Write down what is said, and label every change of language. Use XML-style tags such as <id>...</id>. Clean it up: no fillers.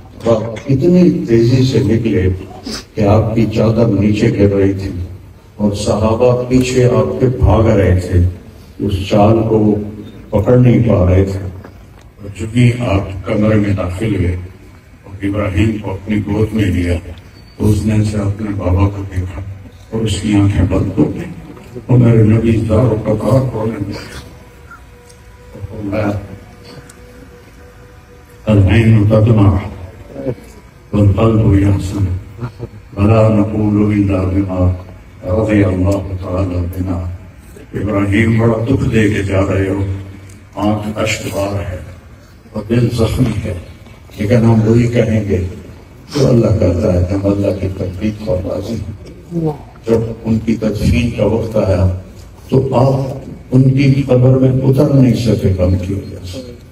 <ur>آپ اتنی تیزی سے نکلے کہ آپ کی چادر نیچے گر رہی تھی اور صحابہ پیچھے آپ کے بھاگ رہے تھے، اس چال کو وہ پکڑ نہیں پا رہے تھے. اور چونکہ آپ کمرے میں داخل ہوئے اور ابراہیم کو اپنی گود میں لیا تو اس نے سے اپنے بابا کو دیکھا اور اس کی آنکھیں بند ہو گئی اور میرے نبی دار و قطار ہونے لگے.</ur> <ar>العين تدمع والقلب يحزن ولا نقول إلا بما رضي الله تعالى بنا.</ar> <ur>ابراہیم بڑا دکھ دے کے جا رہے ہو، آنکھ اشک بار ہے اور دل زخمی ہے، لیکن ہم وہی کہیں گے جو اللہ کرتا ہے. جب اللہ کی تقدیر پر راضی ہیں، جب ان کی تدفین کا وقت آیا تو آپ ان کی قبر میں اتر نہیں سکے غم کی وجہ سے.</ur>